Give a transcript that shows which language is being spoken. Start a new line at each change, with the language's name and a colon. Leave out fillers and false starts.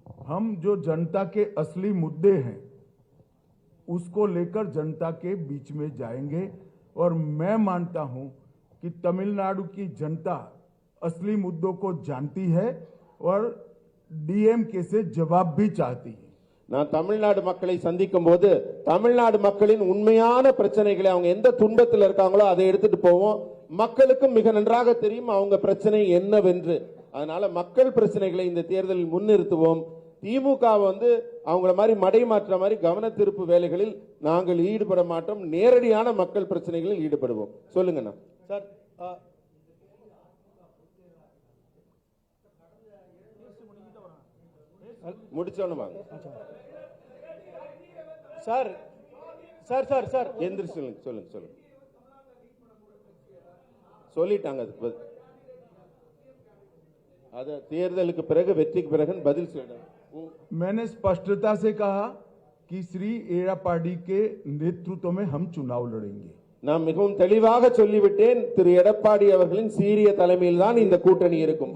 Hindi: हम जो जनता के असली मुद्दे हैं उसको लेकर जनता के बीच में जाएंगे और मैं मानता हूं कि तमिलनाडु की जनता असली मुद्दों को जानती है और डीएमके से जवाब भी चाहती है.
Tamil: நான் தமிழ்நாடு மக்களை சந்திக்கும் போது தமிழ்நாடு மக்களின் உண்மையான பிரச்சனைகளை, அவங்க எந்த துன்பத்தில் இருக்காங்களோ அதை எடுத்துட்டு போவோம். மக்களுக்கும் மிக நன்றாக தெரியும் அவங்க பிரச்சனை என்னவென்று. அதனால மக்கள் பிரச்சனைகளை இந்த தேர்தலில் முன்னிறுத்துவோம். திமுக அவங்கள மாதிரி மடை மாற்ற மாதிரி கவன திருப்பு வேலைகளில் நாங்கள் ஈடுபட மாட்டோம். நேரடியான மக்கள் பிரச்சனைகளில் ஈடுபடுவோம். சொல்லுங்கண்ணா. சார் முடிச்சோன்னு வாங்க சார் சார் சார் சார் எந்திரிச்சு சொல்லுங்க சொல்லுங்க சொல்லுங்க சொல்லிட்டாங்க. அதுக்கு அது தேர்தலுக்கு பிறகு வெற்றிக்கு பிறகு பதில் சொல்லுங்க.
Hindi: मैंने स्पष्टता से कहा कि श्री एड़ापाडी के नेतृत्व में हम चुनाव लड़ेंगे.
Tamil: நான் மிகவும் தெளிவாக சொல்லிவிட்டேன். திரு எடப்பாடி அவர்களின் சீரிய தலைமையில் தான் இந்த கூட்டணி இருக்கும்.